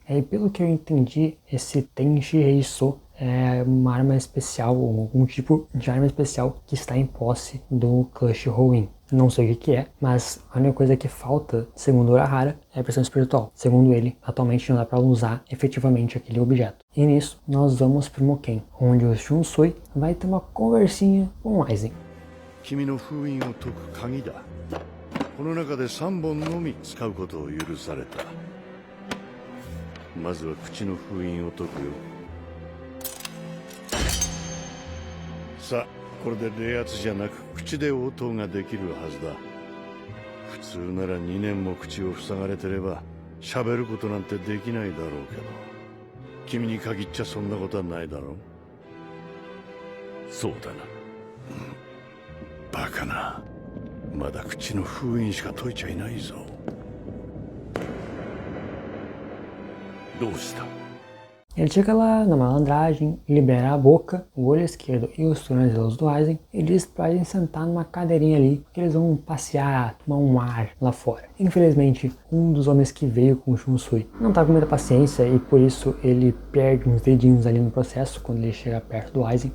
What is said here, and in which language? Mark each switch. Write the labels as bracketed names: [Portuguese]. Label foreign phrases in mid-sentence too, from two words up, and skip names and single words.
[Portuguese] E pelo que eu entendi, esse Tenshi Heiso é uma arma especial, ou algum tipo de arma especial que está em posse do Clutch Howin. Não sei o que é, mas a única coisa que falta, segundo Urahara, é a pressão espiritual. Segundo ele, atualmente não dá para usar efetivamente aquele objeto. E nisso, nós vamos para o Moken, onde o Shunsui vai ter uma conversinha com o Aizen. [Japanese] 君の封印を解く鍵だ。この中で3本のみ使うことを許された。まずは口の封印を解くよ。さあ、これで冷圧じゃなく口で応答ができるはずだ。普通なら2年も口を塞がれてれば喋ることなんてできないだろうけど、君に限っちゃそんなことはないだろう。そうだな。バカな。まだ口の封印しか解いちゃいないぞ。どうした？ [Portuguese] Ele chega lá na malandragem, libera a boca, o olho esquerdo e os tornozelos do Aizen e diz para Aizen sentar numa cadeirinha ali, que eles vão passear, tomar um ar lá fora. Infelizmente, um dos homens que veio com o Shunsui não tá com muita paciência e por isso ele perde uns dedinhos ali no processo quando ele chega perto do Aizen.